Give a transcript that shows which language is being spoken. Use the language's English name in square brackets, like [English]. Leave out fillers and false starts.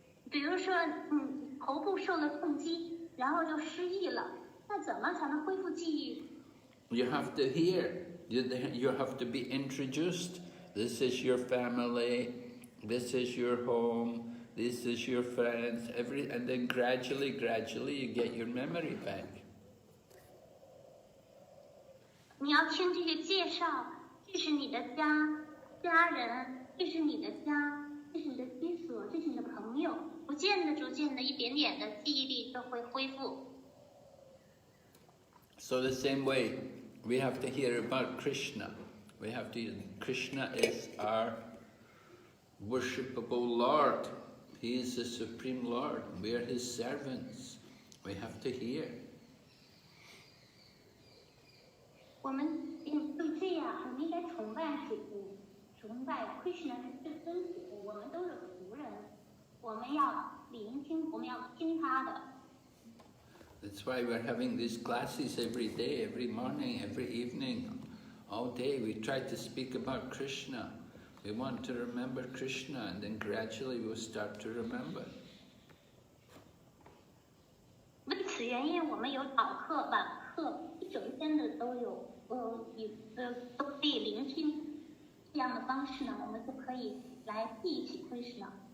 [Chinese] 比如说，头部受了重击，然后就失忆了，那怎么才能恢复记忆？ [English] You have to hear. You have to be introduced. This is your family. This is your home. This is your friends. And then gradually, you get your memory back. [Chinese] 你要听这些介绍，这是你的家人，这是你的家，这是你的居所，这是你的朋友，逐渐的，一点点的记忆力都会恢复。 [English] So the same way, we have to hear about Krishna. Krishna is our worshipable Lord. He is the Supreme Lord. We are His servants. We have to hear. [Chinese] 我们对这样，我们应该崇拜主，崇拜 Krishna 是至尊主，我们都是仆人，我们要聆听，我们要听他的。 [English] That's why we're having these classes every day, every morning, every evening. All day we try to speak about Krishna. We want to remember Krishna, and then gradually we'll start to remember. [Chinese] 为此原因，我们有早课、晚课，一整天的都有，都可以聆听。这样的方式呢，我们就可以来记起 Krishna。